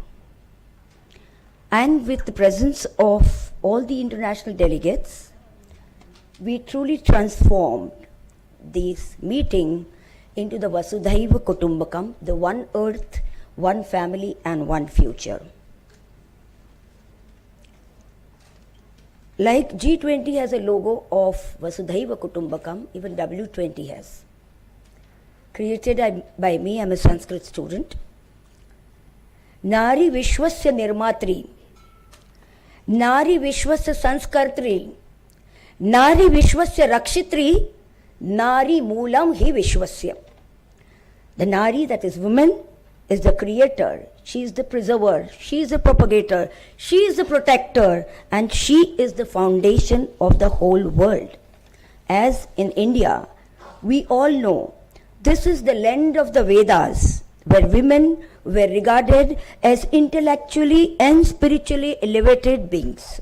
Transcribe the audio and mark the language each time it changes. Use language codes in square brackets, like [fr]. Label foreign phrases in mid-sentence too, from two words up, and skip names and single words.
[en] And with the presence of all the international delegates, we truly transformed this meeting into the [sa] Vasudhaiva Kutumbakam, [en] the one earth, one family and one future. Like G20 has a logo of [sa] Vasudhaiva Kutumbakam, [en] even W20 has. Created by me, I'm a Sanskrit student. [sa] Nari Vishwasya Nirmatri, Nari Vishwasya Sanskartri, Nari Vishwasya Rakshitri, Nari Moolam Hi Vishwasya. [en] The Nari, that is woman, is the creator. She is the preserver. She is the propagator. She is the protector. And she is the foundation of the whole world. As in India, we all know this is the land of the Vedas, where women were regarded as intellectually and spiritually elevated beings.